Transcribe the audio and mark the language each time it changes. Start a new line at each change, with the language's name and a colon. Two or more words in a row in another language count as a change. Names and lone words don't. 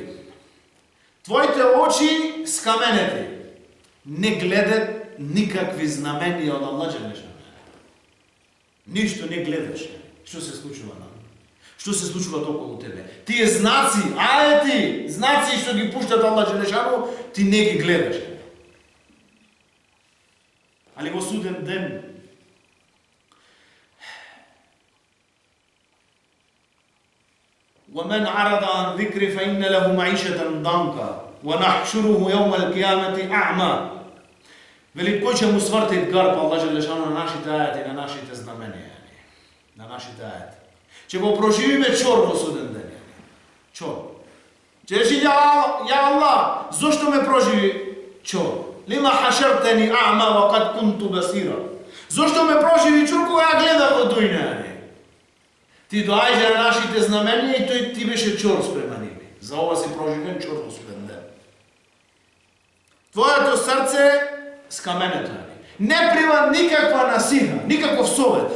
Macedonian: Твоите очи скаменети не гледат никакви знаменија од Аллах Джелешану. Ништо не гледаш. Што се случува на? Што се случува околу тебе? Тие знаци, аети, знаци што ги пуштат Аллах Джелешану, ти не ги гледаш. Али во суден ден
Arabic: وَمَنْ عَرَضَ عَنْ ذِكْرِ فَإِنَّ لَهُ مَعِيشَةً ضَنكًا وَنَحْشُرُهُ يَوْمَ الْقِيَامَةِ أَعْمَى.
Macedonian: Вели кој ќе му свртит гарб Аллах Джелешану на нашите аети, на нашите знаменија, на нашите аети. Ќе го проживиме чор во суден ден. Чор. Ќе речи, ја Аллах, зошто ме проживи чор?
Arabic: لم حشرتني أعمى وقد كنت بصيرا.
Macedonian: Зошто ме проживи чор кога ја гледав во дујна? Ти доаѓа на нашите знаменија и тој ти беше чор спрема ними. За ова си проживен чорно суден ден. Твоето срце скаменето е. Не прива никаква насиха, никаков совет.